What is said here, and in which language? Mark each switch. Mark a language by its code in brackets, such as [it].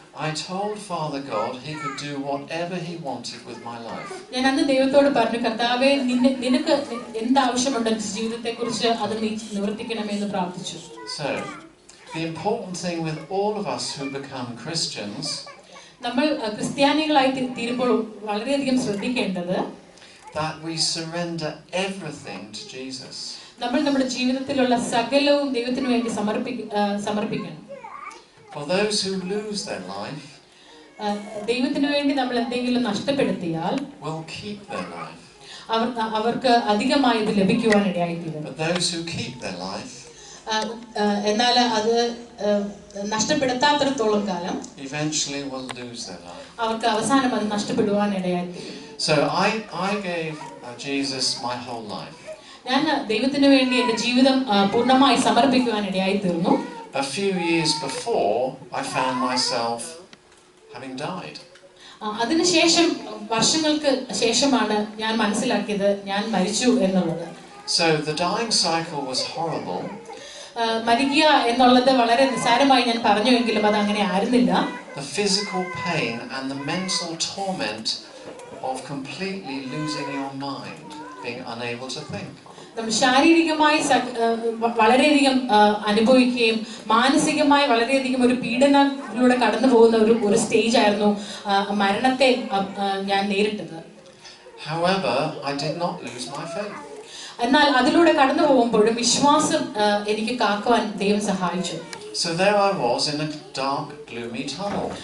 [en] I told Father God he could do whatever he wanted with my life. [ml] ഞാൻ അന്ന് ദൈവത്തോട് പറഞ്ഞു, കർത്താവേ നിനക്ക് എന്ത് ആവശ്യമുണ്ട് എൻ്റെ ജീവിതത്തെക്കുറിച്ച് അത് നീ നിവർത്തിക്കണമെന്ന് പ്രാർത്ഥിച്ചു. [en] So the important thing with all of us who become Christians, [ml] നമ്മൾ ക്രിസ്ത്യാനികളായി തീരുമ്പോൾ വളരെയധികം ശ്രദ്ധിക്കേണ്ടത്, [en] that we surrender everything to Jesus. [ml] നമ്മൾ നമ്മുടെ ജീവിതത്തിലുള്ള സകലവും ദൈവത്തിന് വേണ്ടി സമർപ്പിക്കണം. [en] For those who lose their life, [ml] ദൈവത്തിന് വേണ്ടി നമ്മൾ എന്തെങ്കിലും നഷ്ടപ്പെടുത്തിയാൽ [en] will keep their life. [ml] അവർക്ക് അധികമായി ഇത് ലഭിക്കുവാനിടയായിത്തീരും. [en] But those who keep their life, [ml] എന്നാൽ അത് നഷ്ടപ്പെടുത്താത്തിടത്തോളം കാലം [en] eventually will lose their life. [ml] അവർക്ക് അവസാനം അത് നഷ്ടപ്പെടുവാനിടയായിത്തീരും. [en] So I gave Jesus my whole life. [ml] ഞാൻ ദൈവത്തിന് വേണ്ടി എൻ്റെ ജീവിതം പൂർണ്ണമായി സമർപ്പിക്കുവാനിടയായി തീർന്നു. [en] A few years before, I found myself having died. [ml] അതിനുശേഷം വർഷങ്ങൾക്ക് ശേഷമാണ് ഞാൻ മനസ്സിലാക്കിയത് ഞാൻ മരിച്ചു എന്നുള്ളത്. [en] So the dying cycle was horrible. [ml] മരിക്കുക എന്നുള്ളത് വളരെ നിസ്സാരമായി ഞാൻ പറഞ്ഞുവെങ്കിലും അത് അങ്ങനെ ആയിരുന്നില്ല. [en] The physical pain and the mental torment of completely losing your mind, being unable to think. [ml] നമ്മൾ ശാരീരികമായി വളരെയധികം അനുഭവിക്കുകയും മാനസികമായി വളരെയധികം ഒരു പീഡനത്തിലൂടെ കടന്നു പോകുന്ന ഒരു സ്റ്റേജ് ആയിരുന്നു മരണത്തെ ഞാൻ നേരിട്ടത്. [en] However, I did not lose my faith. [ml] എന്നാൽ അതിലൂടെ കടന്നു പോകുമ്പോഴും വിശ്വാസം എനിക്ക് കാക്കുവാൻ ദൈവം സഹായിച്ചു. [en] So there I was in a dark, gloomy tunnel.